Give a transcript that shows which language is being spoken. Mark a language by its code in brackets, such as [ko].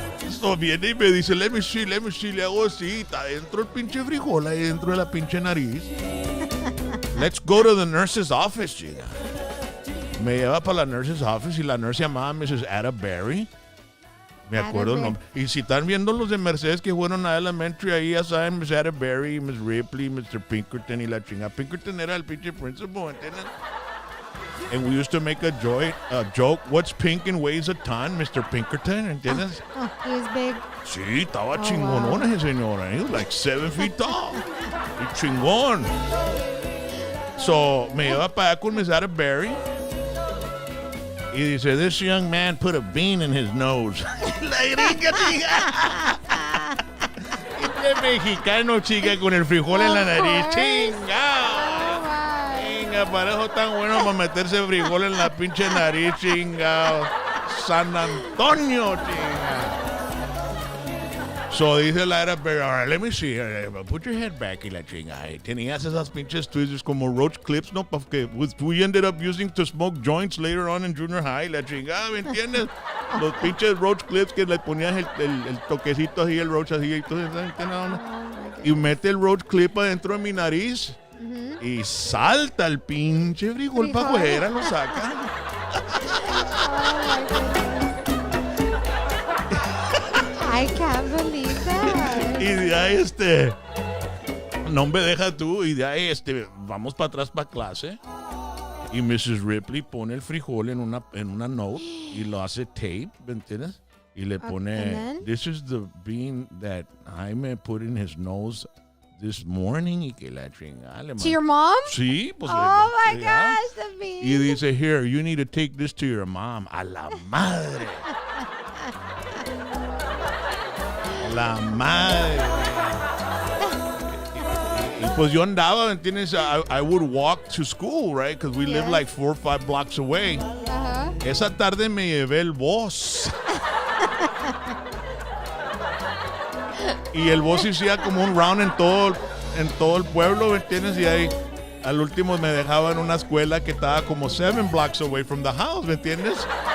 [es] So viene y me dice, [en] let me see, [es] le hago así, está dentro el pinche frijol, ahí dentro de la pinche nariz. [en] Let's go to the nurse's office, [es] chica. Me lleva para la nurse's office y la nurse llamaba Mrs. Ada Berry. Me acuerdo el nombre. Y si están viendo los de Mercedes que fueron a elementary, ahí ya saben, Miss Ada Berry, Miss Ripley, Mr. Pinkerton y la chinga. Pinkerton era el pinche principal, ¿entiendes? [en] And we used to make a joke, what's pink and weighs a ton, Mr. [es] Pinkerton, ¿entiendes? [en] Oh, he was big. [es] Sí, estaba chingonón ese señor. [en] He was like 7 feet tall. [es] Y chingón. So, me lleva para allá con Miss Ada Berry. Y dice, [en] this young man put a bean in his nose. [es] La gringa, chica. Este mexicano, chica, con el frijol en la nariz. Chingao. Para eso tan bueno para meterse frijol en la pinche nariz, chingao. San Antonio, chingao. So dice la era, pero ahora, [en] let me see, put your head back [es] y la chingada. Tenías esas pinches tweezers como roach clips, ¿no? Porque [en] we ended up using to smoke joints later on in junior high, [es] la chingada, ¿me entiendes? Los pinches roach clips que le ponías el toquecito así, el roach así, y todo eso, ¿entiendes? Y mete el roach clip adentro de mi nariz. Y salta el pinche frijol para afuera, lo saca. [en] I can't believe that. [es] Y de ahí no me deja tú, y de ahí vamos para atrás para clase. Y Mrs. Ripley pone el frijol en una note y lo hace tape, ¿me entiendes? Y le pone, [en] this is the bean that Jaime put in his nose this morning [es] y que la chingada. [en] To your mom? [es] Sí, pues. [en] Oh my [es] ya. [en] gosh, the bean. [es] Y dice, [en] here, you need to take this to your mom. [es] A la madre. A la madre. Y pues yo andaba, ¿me entiendes? [en] I would walk to school, right? Because we live like 4 or 5 blocks away. Uh-huh. [es] Esa tarde me llevé el bus. Y el bus hacía como un round en todo el pueblo, ¿me entiendes? Y ahí al último me dejaba en una escuela que estaba como 7 [en] blocks away from the house, [es] ¿me entiendes?